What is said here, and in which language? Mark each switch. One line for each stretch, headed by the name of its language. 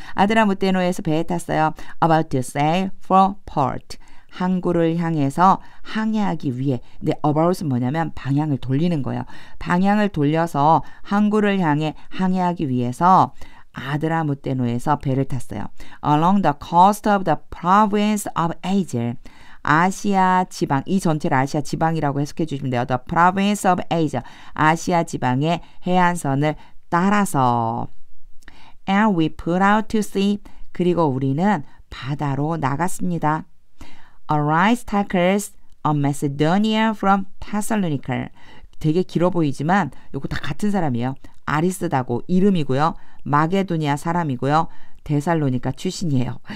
Korean: 아드라무테노에서 배에 탔어요.
English: About to sail for port.
Korean: 항구를 향해서 항해하기 위해. 근데 about은 뭐냐면 방향을 돌리는 거예요. 방향을 돌려서 항구를 향해 항해하기 위해서 아드라무테노에서 배를 탔어요.
English: Along the coast of the province of Asia.
Korean: 아시아 지방, 이 전체를 아시아 지방이라고 해석해 주시면 돼요. The province of Asia, 아시아 지방의 해안선을 따라서.
English: And we put out to sea, 그리고 우리는 바다로 나갔습니다. Aristarchus of Macedonia from Thessalonica.
Korean: 되게 길어 보이지만 요거 다 같은 사람이에요. 아리스다고 이름이고요. 마게도니아 사람이고요. 데살로니가 출신이에요.